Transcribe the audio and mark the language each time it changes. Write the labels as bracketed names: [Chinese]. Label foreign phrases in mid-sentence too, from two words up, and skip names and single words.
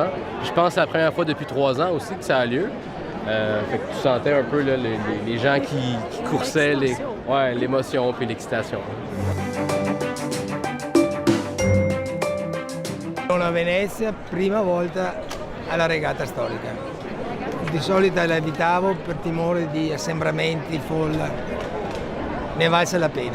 [French] Puis je pense que c'est la première fois depuis 3 ans aussi que ça a lieu. Fait que tu sentais un peu là, les gens qui coursaient, l'émotion puis l'excitation. [Italian] Sono a Venezia, prima volta alla regata storica. Di solito la evitavo per timore di assembramenti, folla. Ne è valsa la pena.